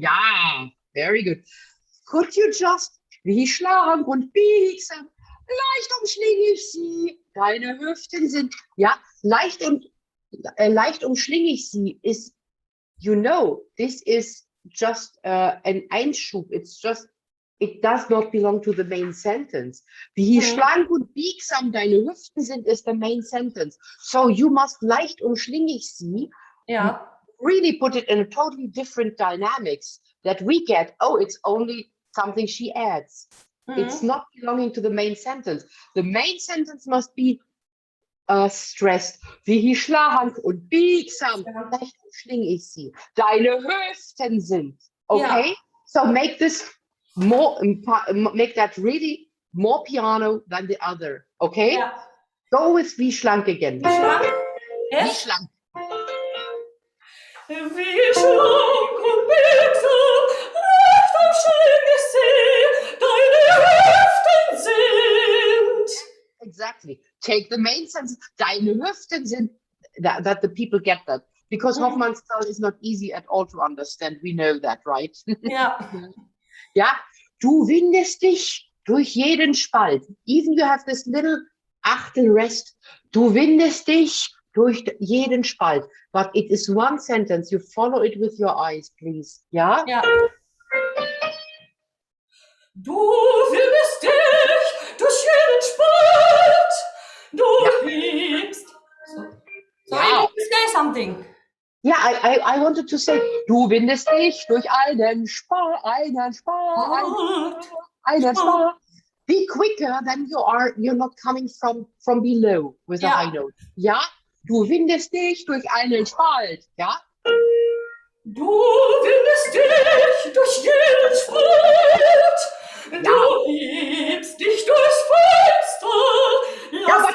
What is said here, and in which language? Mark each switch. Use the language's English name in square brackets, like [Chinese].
[English] Yeah, very good. Could you just, [German] wie schlank und biegsam, leicht umschlinge ich sie, deine Hüften sind, ja, leicht umschlinge ich sie [English] is, you know, this is just an Einschub. It's just, it does not belong to the main sentence. [German] Wie schlank und biegsam deine Hüften sind [English] is the main sentence. So you must [German] leicht umschlinge ich sie. [English] Yeah. Really put it in a totally different dynamics that we get, oh, it's only something she adds. It's not belonging to the main sentence. The main sentence must be stressed. [German] Wie schlank und biegsam, leicht umschlinge ich sie. Deine Hüften sind. Okay? [English] Yeah. So make this more, make that really more piano than the other. Okay? Yeah. Go with [German] wie schlank [English] again. [German] Wie schlank? Wie [English] Yes. [German] schlank. Wie schlank und biegsam, leicht umschlinge ich sie, deine Hüften sind. [English] Exactly. Take the main sentence. [German] Deine Hüften sind, [English] that the people get that. Because Hofmannsthal is not easy at all to understand. We know that, right? Yeah. [German] Ja, du windest dich durch jeden Spalt. [English] Even you have this little Achtel rest. [German] Du windest dich durch jeden Spalt. [English] But it is one sentence. You follow it with your eyes, please. [German] Ja? [English] Yeah. [German] Du windest dich durch jeden Spalt, du hebst. [English] So Yeah. you need to say something. [German] Ja, [English] I wanted to say, [German] du windest dich durch einen Spalt. [English] Be quicker than you are. You're not coming from below with a Yeah. high note. [German] Ja, du windest dich durch einen Spalt. Ja. Du windest dich durch jeden Spalt, du hebst dich durchs Fenster, lass